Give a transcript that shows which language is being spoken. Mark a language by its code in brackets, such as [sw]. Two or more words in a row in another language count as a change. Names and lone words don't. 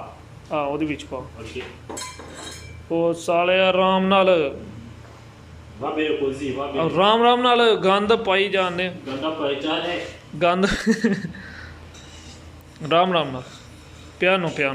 [pa] ਉਹਦੇ ਵਿੱਚ ਪਾ ok ਉਹ ਸਾਲੇ ਆਰਾਮ ਨਾਲ [it] va bene così va bene [pa] ਆਰਾਮ ਨਾਲ ਗੰਦ ਪਾਈ ਜਾਂਦੇ [it] ganda pareggiare [pa] ਗੰਦ ਆਰਾਮ ਨਾਲ piano